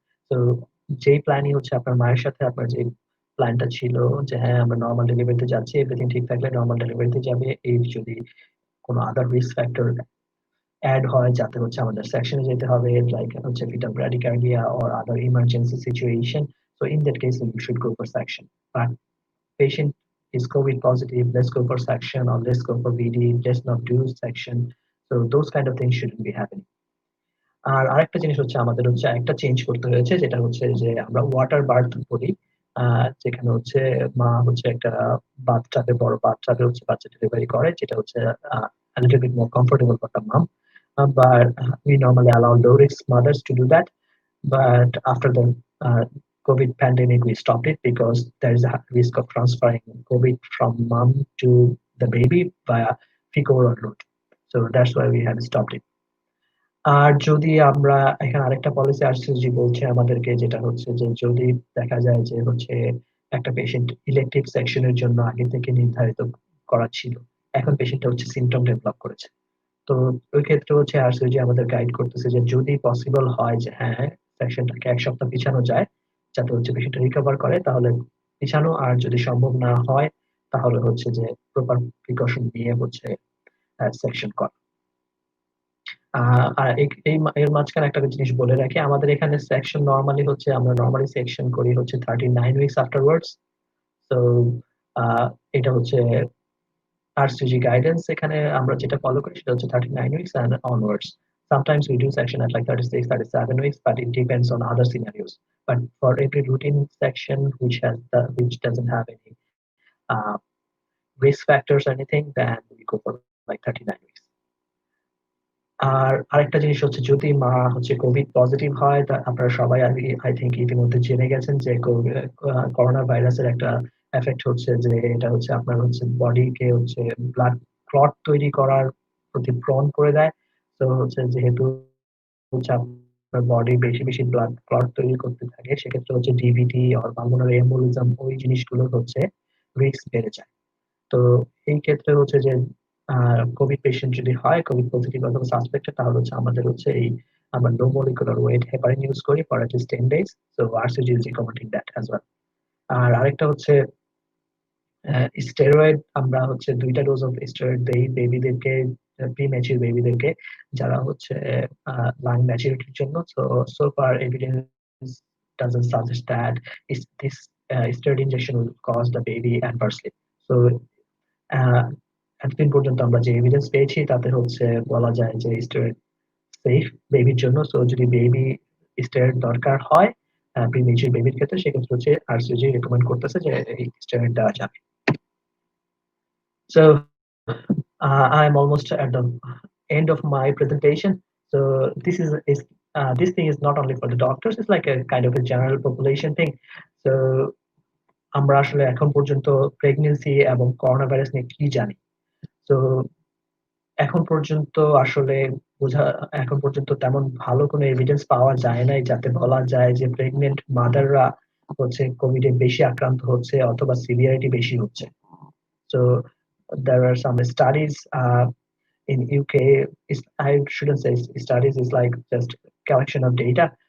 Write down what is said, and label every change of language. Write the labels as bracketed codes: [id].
[bn] তো যেই প্ল্যানই হচ্ছে আপনার মায়ের সাথে আপনার যে প্ল্যানটা ছিল যে হ্যাঁ আমরা নর্মাল ডেলিভারিতে যাচ্ছি, এভরিথিং ঠিক থাকলে নর্মাল ডেলিভারিতে যাবে, এই যদি কোনো আদার রিস্ক ফ্যাক্টর অ্যাড হয় যাতে হচ্ছে আমাদের সেকশনে যেতে হবে, লাইক হচ্ছে [en] fetal bradycardia or other emergency situation, so in that case we should go for section. But patient is COVID positive, let's go for section or let's go for VD, let's not do section. So those kind of things shouldn't be happening. [bn] আর আরেকটা জিনিস হচ্ছে আমাদের হচ্ছে একটা change করতে হয়েছে, যেটা হচ্ছে যে আমরা ওয়াটার বার্থ বলি, যেখানে হচ্ছে মা হচ্ছে একটা বাথটাবে, বড় বাথটাবে হচ্ছে বাচ্চা ডেলিভারি করে, যেটা হচ্ছে [en] a little bit more comfortable for the mom. But we normally allow low risk mothers to do that. But after the COVID pandemic, we stopped it because there is a risk of transferring COVID from mom to the baby via fecal-oral route. So that's why we have stopped it. [bn] আর যদি আমরা এখানে আরেকটা policy RCG বলছে আমাদেরকে, যেটা হচ্ছে যে যদি দেখা যায় যে হচ্ছে একটা পেশেন্ট ইলেকটিভ সেকশনের জন্য আগে থেকে নির্ধারিত করা ছিল, এখন পেশেন্টটা হচ্ছে সিমটম ডেভেলপ করেছে, তো ওই ক্ষেত্রে হচ্ছে আরসিজি আমাদের গাইড করতেছে যে যদি পসিবল হয় যে হ্যাঁ সেকশনটাকে এক সপ্তাহ পিছানো যায় যাতে হচ্ছে পেশেন্টটা রিকভার করে, তাহলে পিছানো, আর যদি সম্ভব না হয় তাহলে হচ্ছে যে প্রপার প্রিকশন নিয়ে হচ্ছে সেকশন করা। আর এর মাঝখানে একটা জিনিস বলে রাখি, আমাদের এখানে সেকশন নরমালি হচ্ছে, আমরা নরমালি সেকশন করি হচ্ছে 39 উইকস আফটারওয়ার্ডস। তো এটা হচ্ছে RCG guidance, এখানে আমরা যেটা ফলো করি সেটা হচ্ছে [en] 39 weeks and onwards. Sometimes we do section at like 36, 37 weeks, but it depends on other scenarios. But for every routine section which doesn't have any uh, risk factors or anything, then we go for like 39 weeks. [bn] আর আরেকটা জিনিস হচ্ছে, যদি মা হচ্ছে Covid positive হয়, তা আপনারা সবাই আই থিঙ্ক ইতিমধ্যে জেনে গেছেন যে করোনা ভাইরাসের একটা এফেক্ট হচ্ছে যে এটা হচ্ছে আপনার হচ্ছে বডিকে হচ্ছে ব্লাড ক্লট তৈরি করার প্রতি প্রন করে দেয়। তো হচ্ছে যেহেতু হচ্ছে আপনার বডি বেশি বেশি ব্লাড ক্লট তৈরি করতে থাকে, সেক্ষেত্রে হচ্ছে ডিভিটি আর পালমোনারি এম্বোলিজম ওই জিনিসগুলো হচ্ছে রিস্ক বেড়ে যায়। তো এই ক্ষেত্রে হচ্ছে যে কোভিড পেশেন্ট যদি হয়, কোভিড পজিটিভ অথবা সাসপেক্টেড, তাহলে হচ্ছে আমাদের হচ্ছে আমরা লো মলিকুলার ওয়েট হেপারিন ইউজ করি [en] For at least 10 days. So RCG is recommending that as well. [bn] আর আরেকটা হচ্ছে স্টেরয়েড, আমরা হচ্ছে 2টা ডোজ অফ স্টেরয়েড দেই বেবিদেরকে, প্রিম্যাচিউর বেবিদেরকে, যারা হচ্ছে লাং ম্যাচুরিটির জন্য। [en] So far evidence doesn't suggest that this steroid injection will cause the baby adversely. [bn] So এতদিন পর্যন্ত আমরা যে এভিডেন্স পেয়েছি তাতে হচ্ছে বলা যায় যে স্টেরয়েড সেফ বেবির জন্য। সো যদি বেবি স্টেরয়েড দরকার হয় প্রিমেচিউর বেবির ক্ষেত্রে, সেক্ষেত্রে হচ্ছে RCG রেকমেন্ড করতেছে যে এই স্টেরয়েড দেওয়া যাবে। [en] So I'm almost at the end of my presentation. So this thing is not only for the doctors, it's like a kind of a general population thing. [bn] So আমরা আসলে এখন পর্যন্ত pregnancy এবং করোনা ভাইরাস নিয়ে কি জানি? তো এখন পর্যন্ত আসলে এখন পর্যন্ত তেমন ভালো কোনো এভিডেন্স পাওয়া যায় নাই যাতে বলা যায় যে প্রেগনেন্ট মাদাররা হচ্ছে কোভিডে বেশি আক্রান্ত হচ্ছে অথবা সিভিয়ারিটি বেশি হচ্ছে। [en] So there are some studies in UK. I shouldn't say studies, is like just collection of data.